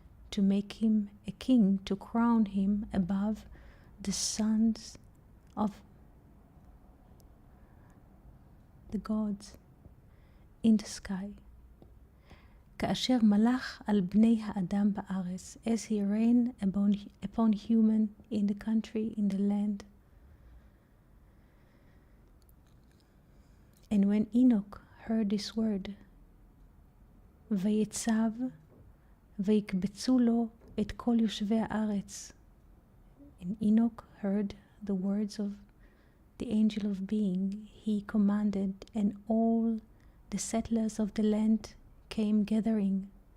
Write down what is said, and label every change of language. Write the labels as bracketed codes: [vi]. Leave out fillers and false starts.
[en] to make him a king, to crown him above the sons of the gods in the sky. [he] כאשר מלך על בני האדם בארץ, [en] as he reigned upon human in the country, in the land. And when Enoch heard this word, [he] ויצב ויקבצו לו את כל יושבי הארץ. [en] And Enoch heard the words of the angel of being. He commanded, and all the settlers of the land came gathering.